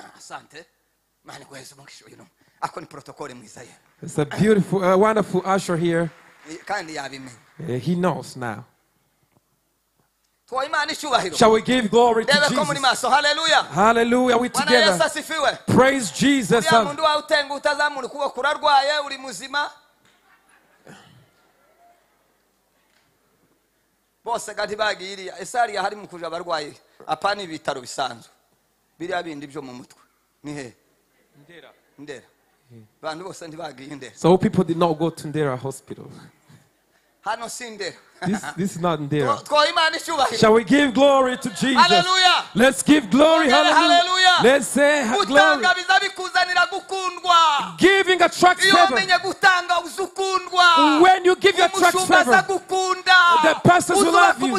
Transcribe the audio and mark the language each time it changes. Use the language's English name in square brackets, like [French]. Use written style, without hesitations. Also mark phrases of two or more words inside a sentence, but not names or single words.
[English] It's a beautiful, wonderful usher here. He knows now. Shall we give glory to Jesus? Hallelujah. Hallelujah. We together. Praise Jesus. [Kinyarwanda] Bose gati bagiriya esari hari mu kuja abarwayi apana ibitaro bisanzwe biriya bindi byo mu mutwe ni he Ndera bantu bose ntibagiye Ndera. [English] So people did not go to Ndera hospital. [Kinyarwanda] Hano si Ndera. [English] This is not Ndera. Shall we give glory to Jesus? Hallelujah. Let's give glory. Hallelujah. Let's say glory. Giving attracts favor. When you give, you attract favor. The pastors will love you.